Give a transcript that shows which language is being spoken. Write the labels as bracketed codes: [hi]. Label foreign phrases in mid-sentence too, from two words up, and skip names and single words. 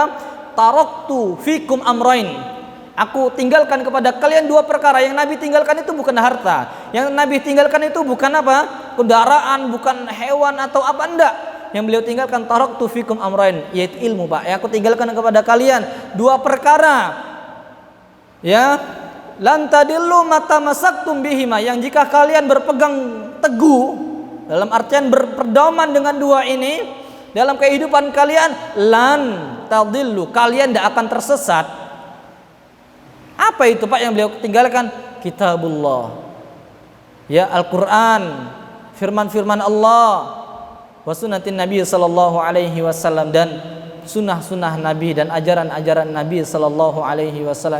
[ar] تركت فيكم أمرين, [id] aku tinggalkan kepada kalian dua perkara. Yang Nabi tinggalkan itu bukan harta, yang Nabi tinggalkan itu bukan kendaraan, bukan hewan atau apa, enggak. Yang beliau tinggalkan [ar] تركت فيكم أمرين, [id] yaitu ilmu Pak. Ya, aku tinggalkan kepada kalian dua perkara. Ya, [ar] لن تضلوا ما تمسكتم بهما, [id] yang jika kalian berpegang teguh, dalam artian berpedoman dengan dua ini dalam kehidupan kalian, [ar] لن تضلوا, [id] kalian tidak akan tersesat. Apa itu Pak yang beliau tinggalkan? Kitabullah, ya, Al-Quran, firman-firman Allah, wasunatin Nabi [ar] صلى الله عليه وسلم, [id] dan sunnah-sunnah Nabi dan ajaran-ajaran Nabi [ar] صلى الله عليه وسلم.